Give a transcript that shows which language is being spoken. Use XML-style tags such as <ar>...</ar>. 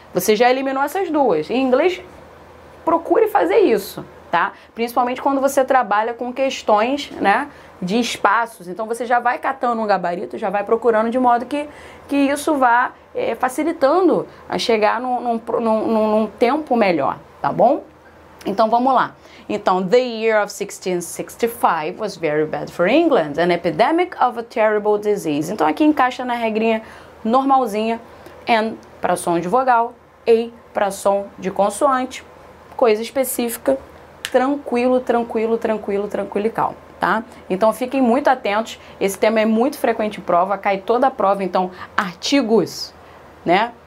<pt>Você já eliminou essas duas. Em inglês, procure fazer isso, tá? Principalmente quando você trabalha com questões, de espaços. Então você já vai catando um gabarito, já vai procurando de modo que isso vá facilitando a chegar num tempo melhor, tá bom? Então vamos lá. Então,</pt> <en>the year of 1665 was very bad for England, an epidemic of a terrible disease.</en> <pt>Então aqui encaixa na regrinha normalzinha, N para som de vogal, A para som de consoante, coisa específica, tranquilo, tranquilo, tranquilo, tranquilo e calmo, tá? Então fiquem muito atentos, esse tema é muito frequente em prova, cai toda a prova, então artigos, né?</pt>